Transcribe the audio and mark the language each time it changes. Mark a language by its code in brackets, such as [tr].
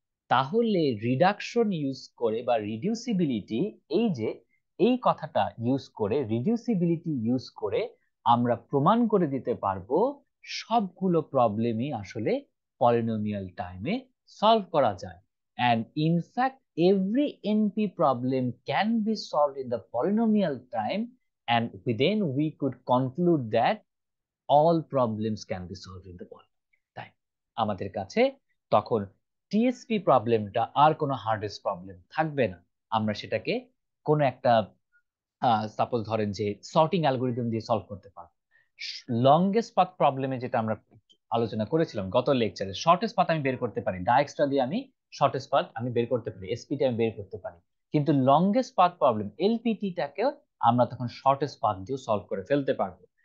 [bn] তাহলে reduction use করে বা রিডিউসিবিলিটি, এই যে এই কথাটা ইউজ করে, রিডিউসিবিলিটি ইউজ করে আমরা প্রমাণ করে দিতে পারবো সবগুলো প্রবলেমই আসলে পলিনোমিয়াল টাইমে সলভ করা যায়। [en] and in fact every np problem can be solved in the polynomial time, and then we could conclude that all problems can be solved in the polynomial time. [bn] আমাদের কাছে তখন টিএসপি প্রবলেমটা আর কোনো hardest problem থাকবে না। আমরা সেটাকে কোনো একটা সাপোজ ধরেন যে সর্টিং অ্যালগোরিদম দিয়ে সলভ করতে পারবো। লংগেস্ট পাথ প্রবলেমে যেটা আমরা আলোচনা করেছিলাম গত লেকচারে, শর্টেস্ট পাথ আমি বের করতে পারি, ডাইএক্সট্রা দিয়ে আমি শর্টেস্ট পাথ আমি বের করতে পারি, এসপিটি আমি বের করতে পারি, কিন্তু লংগেস্ট পাথ প্রবলেম এলপিটিটাকেও আমরা তখন শর্টেস্ট পাথ দিয়ে সলভ করে ফেলতে পারবো।